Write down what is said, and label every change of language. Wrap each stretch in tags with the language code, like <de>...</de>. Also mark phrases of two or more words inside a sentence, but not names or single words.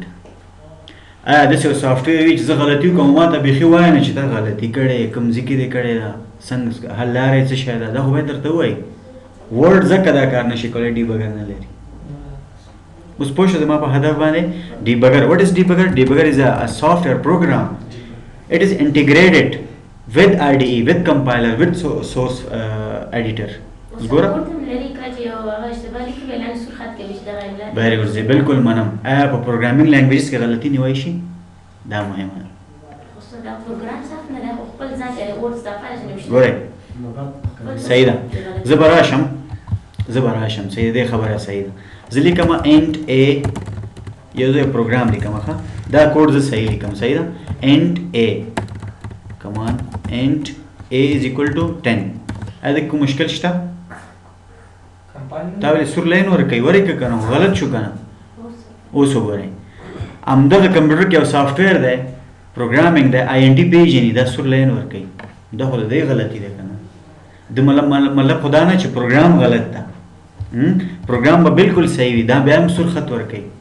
<ps>آیا داسې یو سافټویر وي چې زه غلطي وکړم ما ته بیخي وایه نه چې دا غلطي کړې، کوم ځای کې دې کړې ده، څنګه حل لاره یې څه شی ده، دا خو باید درته ووایي. ورډ ځکه دا کار نشي کولی، ډیبګر نه لري. اوس پوه شو زما په هدف باندې؟</ps> <en>debugger. What is debugger? Debugger is a software program. it is integrated with IDE, with compiler, with source editor. ګوره very good.</en> <ps>زه بالکل منم. آیا په</ps> <en>programming languages</en> <ps>کې غلطي نیولی شي؟ دا مهمه ده. ګورئ صحیح ده. زه به راشم. صحیح ده، خبره صحیح ده. زه لیکم انټ ا، یو ځای پروګرام لیکم. دا کوډ زه صحیح لیکم. صحیح ده.</ps> <en>int a comma int a is equal to 10.</en> <ps>اده کوم مشکل شته؟ دا ولې سور لاین ورکوي؟ ورکه که نه غلط شو که نه؟ اوس وګورئ همدغه کمپیوټر کې یو سافټویر دی پروګرامینګ دی، آی این ټي پیژني، دا سور لاین ورکوي. دا خو د دې غلطي ده که نه؟ د مطلب خو دا نه چې پروګرام غلط ده، پروګرام به بالکل صحیح وي، دا بیا هم سور خط ورکوي.</ps>